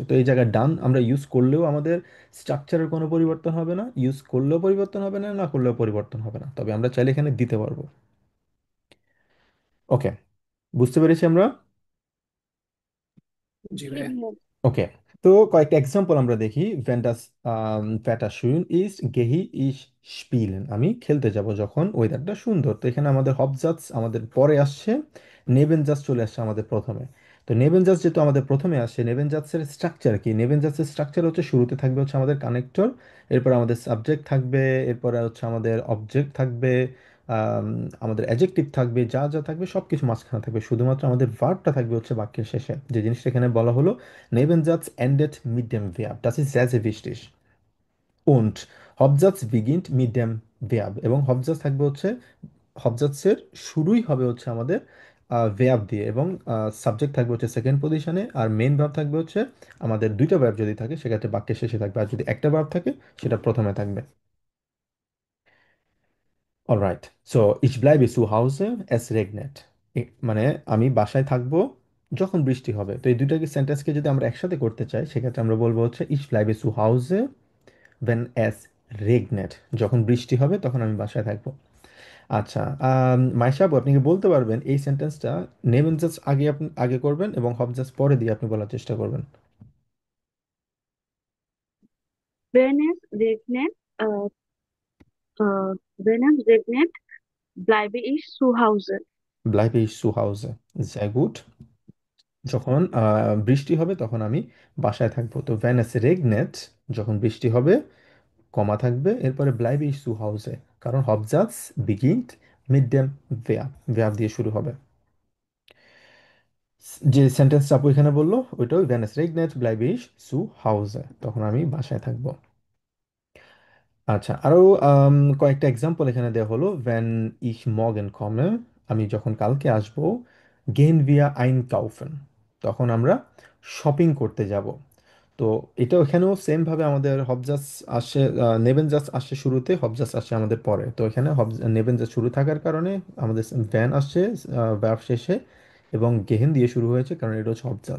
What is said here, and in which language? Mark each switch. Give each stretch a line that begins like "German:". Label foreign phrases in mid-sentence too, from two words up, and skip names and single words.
Bangla: তো এই জায়গায় ডান আমরা ইউজ করলেও আমাদের স্ট্রাকচারের কোনো পরিবর্তন হবে না, ইউজ করলেও পরিবর্তন হবে না, না করলেও পরিবর্তন হবে না, তবে আমরা চাইলে এখানে দিতে পারবো। ওকে, বুঝতে পেরেছি আমরা। জি জি ভাইয়া। ভাইয়া। ওকে, তো কয়েকটা এক্সাম্পল আমরা দেখি।
German: Wenn das Wetter schön ist, gehe ich spielen.
Bangla: আমি খেলতে যাব যখন ওয়েদারটা সুন্দর। তো এখানে আমাদের হবজার্ভস আমাদের পরে আসছে, নেবেন জাস্ট চলে আসছে আমাদের প্রথমে। তো নেবেন জাস্ট যেহেতু আমাদের প্রথমে আসছে, নেবেন জাস্টের স্ট্রাকচার কি? নেবেন জাস্টের স্ট্রাকচার হচ্ছে শুরুতে থাকবে হচ্ছে আমাদের কানেক্টর, এরপর আমাদের সাবজেক্ট থাকবে, এরপরে হচ্ছে আমাদের অবজেক্ট থাকবে, আম, আমাদের অ্যাডজেক্টিভ থাকবে, যা যা থাকবে সব কিছু মাঝখানে থাকবে, শুধুমাত্র আমাদের ভার্বটা থাকবে হচ্ছে বাক্যের শেষে। যে জিনিসটা এখানে বলা হলো
German: Nebensatz endet mit dem Verb. Das ist sehr, sehr wichtig. Und Hauptsatz beginnt mit dem Verb।
Bangla: এবং Hauptsatz থাকবে হচ্ছে, Hauptsatzের শুরুই হবে হচ্ছে আমাদের verb দিয়ে, এবং সাবজেক্ট থাকবে হচ্ছে সেকেন্ড পজিশনে, আর মেইন ভার্ব থাকবে হচ্ছে আমাদের দুইটা ভার্ব যদি থাকে সেক্ষেত্রে বাক্যের শেষে থাকবে, আর যদি একটা ভার্ব থাকে সেটা প্রথমে থাকবে।
English: Alright, so
German: ich bleibe zu Hause, es regnet।
Bangla: মানে আমি বাসায় থাকবো যখন বৃষ্টি হবে। তো এই দুইটাকে সেন্টেন্সকে যদি আমরা একসাথে করতে চাই সেক্ষেত্রে আমরা বলবো হচ্ছে
German: ich bleibe zu Hause wenn es regnet।
Bangla: যখন বৃষ্টি হবে তখন আমি বাসায় থাকবো। আচ্ছা, মাইশা আপু, আপনি কি বলতে পারবেন এই সেন্টেন্সটা নেবেন জাস্ট আগে আপনি আগে করবেন এবং হব জাস্ট পরে দিয়ে আপনি বলার চেষ্টা করবেন।
German: Wenn es regnet, äh, wenn es regnet, bleibe ich zu Hause. bleibe ich zu Hause। sehr gut।
Bangla: যখন বৃষ্টি হবে তখন আমি বাসায় থাকবো। তো
German: wenn es regnet,
Bangla: যখন বৃষ্টি হবে, কমা থাকবে, এরপরে
German: bleibe ich zu Hause,
Bangla: কারণ
German: Hauptsatz beginnt mit dem Verb।
Bangla: verb দিয়ে শুরু হবে। যে সেন্টেন্সটা আপু এখানে বললো ওইটা ওই
German: wenn es regnet bleibe ich zu Hause,
Bangla: তখন আমি বাসায় থাকবো। আচ্ছা, আরো কয়েকটা এক্সাম্পল এখানে দেওয়া হলো।
German: wenn ich morgen komme,
Bangla: আমি যখন কালকে আসবো,
German: gehen wir einkaufen,
Bangla: তখন আমরা শপিং করতে যাব। তো এটা এখানেও সেম ভাবে আমাদের হবজাস আসে, নেবেন জাস্ট আসছে শুরুতে, হবজাস আসছে আমাদের পরে। তো এখানে নেবেন জাস্ট শুরু থাকার কারণে আমাদের ভ্যান আসছে verb শেষে, এবং গেহেন দিয়ে শুরু হয়েছে কারণ এটা হচ্ছে হবজাস।